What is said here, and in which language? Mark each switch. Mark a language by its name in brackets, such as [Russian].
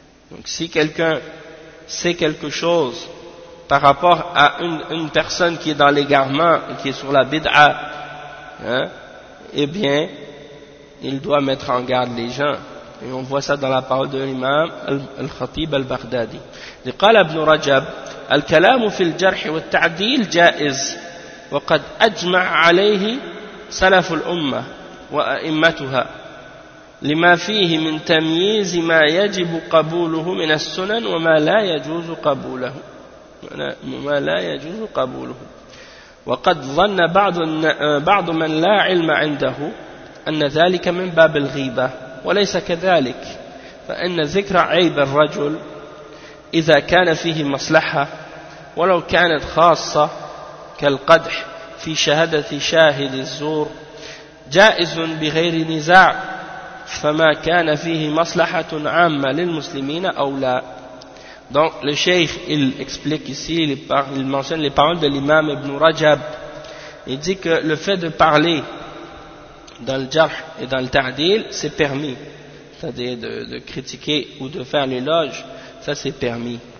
[French] Donc si quelqu'un sait quelque chose par rapport à une personne qui est dans l'égarement et qui est sur la bid'a, eh bien il doit mettre en garde les gens. Et on voit ça dans la parole de l'imam Al-Khatib Al-Baghdadi. Il dit, [Arabic] Ibn Rajab, الكلام في الجرح والتعديل جائز وقد أجمع عليه سلف الأمة وأئمتها لما فيه من تمييز ما يجب قبوله من السنن وما لا يجوز قبوله وقد ظن بعض من لا علم عنده أن ذلك من باب الغيبة وليس كذلك فإن ذكر عيب الرجل إذا كان فيه مصلحة ولو كانت خاصة كالقدح في شهادة شاهد الزور جائز بغير نزاع فما كان فيه مصلحة عامة للمسلمين أو لا. [French] Donc le cheikh, il explique ici, il mentionne les paroles de l'imam Ibn Rajab. Il dit que le fait de parler dans le jarh et dans le ta'dil, c'est permis. C'est-à-dire de critiquer ou de faire l'éloge, ça c'est permis.